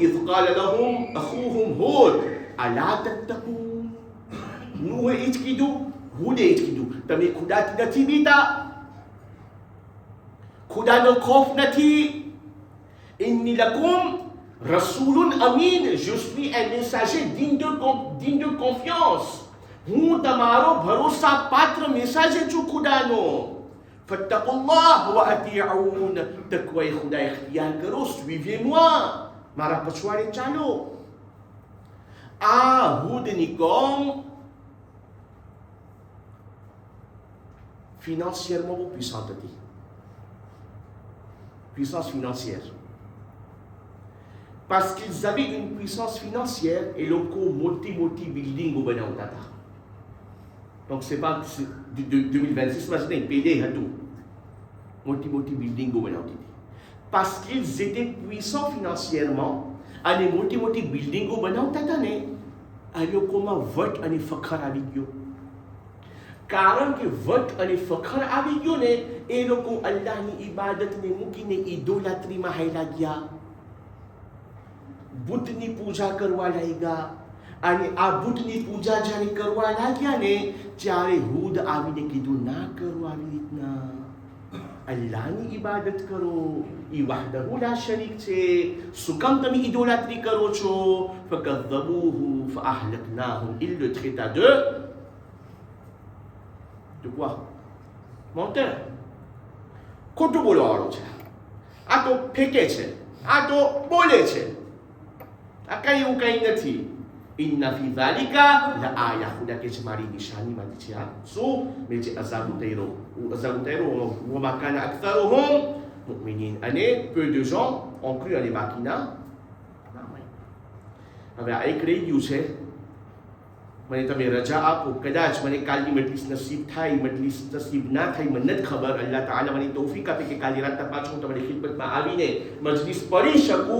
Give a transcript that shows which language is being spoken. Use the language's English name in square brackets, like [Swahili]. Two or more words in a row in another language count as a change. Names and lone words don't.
[Arabic] إذ قال لهم أخوهم هود ألا تتقون. [Gujarati] નૂહે એ જ કીધું, હૂદે એ જ કીધું, તમે ખુદાથી નથી બીતા, ખુદાનો ખૌફ નથી. [Arabic] إني لكم رسول أمين, [French] je suis un messager digne de confiance. [Gujarati] હું તમારો ભરોસા પાત્ર મેસાજર છું ખુદાનો. [Arabic] فاتقوا الله وأطيعون, [Gujarati] તકવાએ ખુદા ઇખ્તિયાર કરો, [French] suivez moi, [Gujarati] મારા પછવાડે ચાલો. આ હૂદની કોમ financièrement બહુ puissante હતી, [French] puissance financière. Parce qu'ils avaient une puissance financière et [Gujarati] લોકો મોટી બિલ્ડિંગો બનાવતા હતા. [French] Donc c'est pas de 2026 [Gujarati] માં જ નહીં, પેદે હતું, મોટી બિલ્ડિંગો બનાવતી હતી. [French] Parce qu'ils étaient puissants financièrement [Gujarati] અને મોટી બિલ્ડિંગો બનાવતા હતા ને, આ લોકોમાં વટ અને ફખર આવી ગયો. કારણ કે વટ અને ફખર આવી ગયો ને, એ લોકો અલ્લાહની ઇબાદતને મૂકીને ઇડોલાટ્રીમાં હાલ્યા ગયા, બુદ્ધની પૂજા કરવા લાગ્યા. અને આ બુદ્ધની પૂજા જ્યારે કરવા લાગ્યા ને, ત્યારે હૂદ આવીને કીધું, ના કરો આવી રીતના, અલ્લાહની ઇબાદત કરો, ઈ [Arabic] وحده لا شريك [Gujarati] છે, શું કામ તમે ઇડોલાટ્રી કરો છો? [Arabic] فكذبوه فأهلكناهم. [French] Il le traita de quoi? Menteur. [Gujarati] ખોટું બોલવાવાળો છે, આ તો ફેંકે છે, આ તો બોલે છે, આ કઈ એવું કઈ નથી. [Arabic] إن في ذلك لآية, [Gujarati] ખુદા કે છે મારી નિશાનીમાંથી છે. આ શું? મેં જે અઝાબ ઉતાર્યો, [Arabic] وما كان أكثرهم مؤمنين, [Gujarati] અને [French] peu de gens ont cru, [Gujarati] અને બાકીના ના માન્યા. હવે આ એક રહી ગયું છે, મને તમે રજા આપો, કદાચ મને કાલની મજલિસ નસીબ થાય, મજલિસ નસીબ ના થાય, મને નથી ખબર. અલ્લાહ તાલા મને તૌફીક આપે કે કાલે રાતના પાછું હું તમારી ખિદમતમાં આવીને મજલિસ પઢી શકું.